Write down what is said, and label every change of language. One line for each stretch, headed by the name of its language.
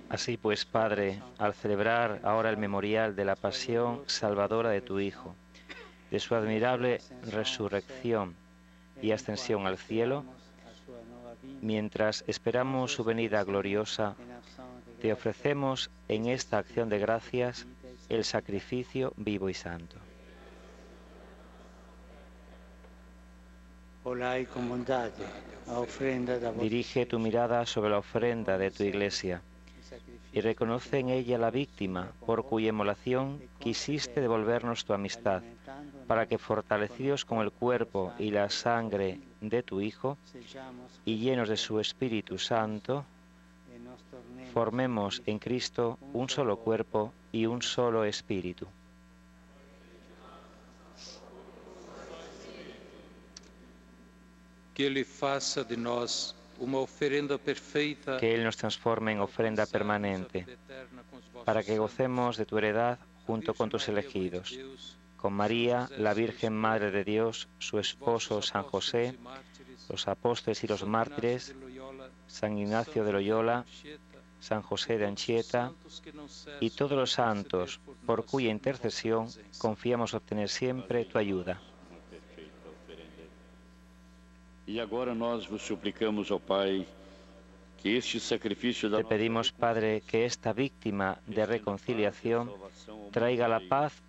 Spanish: Así pues, Padre, al celebrar ahora el memorial de la pasión salvadora de tu Hijo, de su admirable resurrección y ascensión al cielo, mientras esperamos su venida gloriosa, te ofrecemos en esta acción de gracias el sacrificio vivo y santo.
Portuguese: olhai com bondade a ofrenda da vossa
Spanish: Dirige tu mirada sobre la ofrenda de tu Iglesia y reconoce en ella la víctima por cuya inmolación quisiste devolvernos tu amistad, para que fortalecidos con el cuerpo y la sangre de tu Hijo y llenos de su Espíritu Santo, formemos en Cristo un solo cuerpo y un solo espíritu.
Portuguese: Que Ele faça de nós uma oferenda perfeita,
Spanish: Que Él nos transforme en ofrenda permanente, para que gocemos de tu heredad junto con tus elegidos, con María, la Virgen Madre de Dios, su esposo San José, los apóstoles y los mártires, San Ignacio de Loyola, San José de Anchieta y todos los santos, por cuya intercesión confiamos obtener siempre tu ayuda.
Portuguese: E agora nós vos suplicamos, ó Pai, que este sacrifício da
Spanish: Te pedimos, Padre, que esta víctima de reconciliación traiga la paz